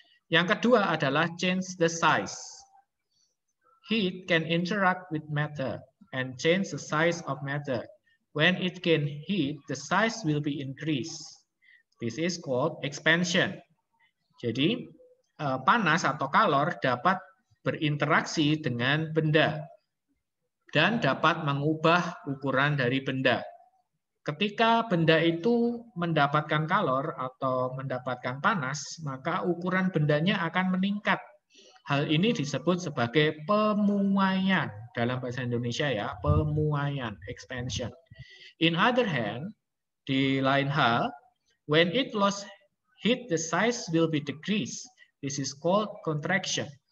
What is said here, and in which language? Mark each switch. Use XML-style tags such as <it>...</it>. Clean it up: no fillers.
<id>Yang kedua adalah change the size.</id> <en>Heat can interact with matter and change the size of matter. When it gains heat, the size will be increased. This is called expansion.</en> <id>Jadi, panas atau kalor dapat berinteraksi dengan benda dan dapat mengubah ukuran dari benda. Ketika benda itu mendapatkan kalor atau mendapatkan panas, maka ukuran bendanya akan meningkat. Hal ini disebut sebagai pemuaian. Dalam bahasa Indonesia ya, pemuaian, expansion.</id> <en>In other hand, di lain hal, when it lost heat, the size will be decreased. This is called contraction.</en>